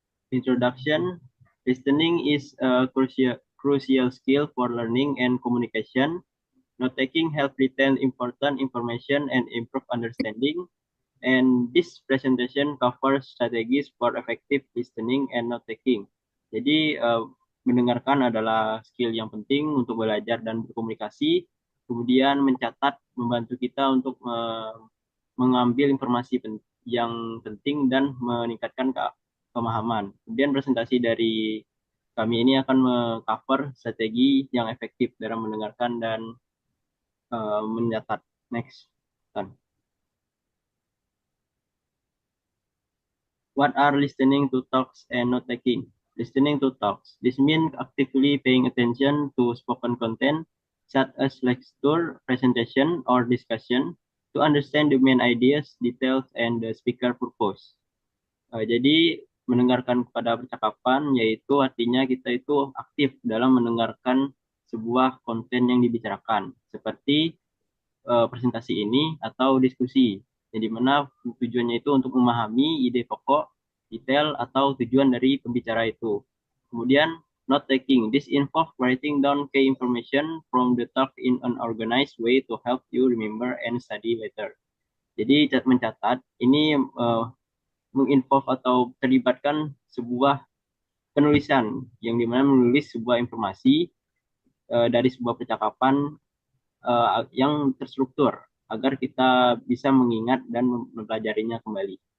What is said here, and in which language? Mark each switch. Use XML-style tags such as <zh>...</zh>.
<en>Introduction. Listening is a crucial skill for learning and communication. Note taking helps retain important information and improve understanding. And this presentation covers strategies for effective listening and note taking.</en> <id>Jadi mendengarkan adalah skill yang penting untuk belajar dan berkomunikasi. Kemudian mencatat membantu kita untuk mengambil informasi yang penting dan meningkatkan pemahaman. Kemudian presentasi dari kami ini akan mengcover strategi yang efektif dalam mendengarkan dan mencatat.</id> <en>Next. What are listening to talks and note taking? Listening to talks. This means actively paying attention to spoken content, such as lecture, presentation, or discussion, to understand the main ideas, details, and the speaker purpose.</en> <id>Jadi mendengarkan kepada percakapan yaitu artinya kita itu aktif dalam mendengarkan sebuah konten yang dibicarakan seperti presentasi ini atau diskusi. Jadi mana tujuannya itu untuk memahami ide pokok, detail atau tujuan dari pembicara itu. Kemudian note taking.</id> <en>This involves writing down key information from the talk in an organized way to help you remember and study later.</en> <id>Jadi mencatat ini menginvolve atau terlibatkan sebuah penulisan yang dimana menulis sebuah informasi dari sebuah percakapan yang terstruktur agar kita bisa mengingat dan mempelajarinya kembali.</id>